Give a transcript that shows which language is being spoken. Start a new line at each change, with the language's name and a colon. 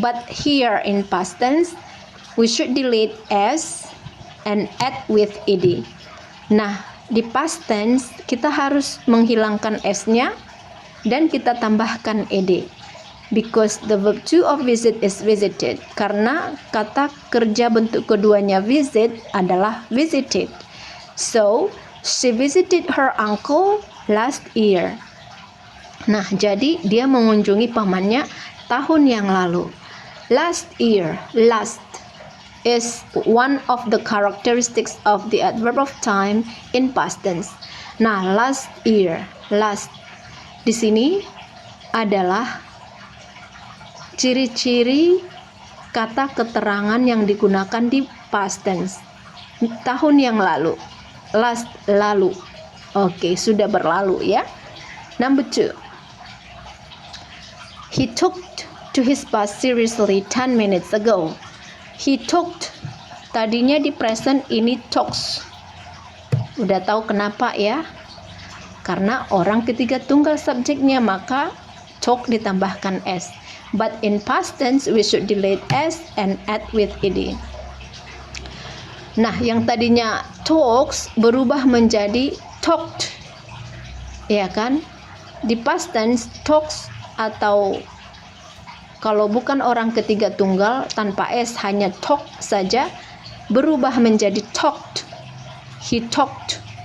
English: But here in past tense, we should delete s and add with ed.
Indonesian: Nah, di past tense kita harus menghilangkan s-nya dan kita tambahkan ed.
English: Because the verb to of visit is visited.
Indonesian: Karena kata kerja bentuk keduanya visit adalah visited.
English: So, she visited her uncle last year.
Indonesian: Nah, jadi dia mengunjungi pamannya tahun yang lalu.
English: Last year, last is one of the characteristics of the adverb of time in past tense.
Indonesian: Nah, last year, last di sini adalah ciri-ciri kata keterangan yang digunakan di past tense. Tahun yang lalu, last, lalu. Oke, sudah berlalu ya.
English: Number 2. He talked to his boss seriously 10 minutes ago.
Indonesian: He talked, tadinya di present, ini talks. Udah tahu kenapa ya? Karena orang ketiga tunggal subjeknya, maka talk ditambahkan s.
English: But in past tense we should delete s and add with ed.
Indonesian: Nah, yang tadinya talks berubah menjadi talked. Ya kan? Di past tense talks, atau kalau bukan orang ketiga tunggal tanpa s hanya talk saja, berubah menjadi talked. He talked.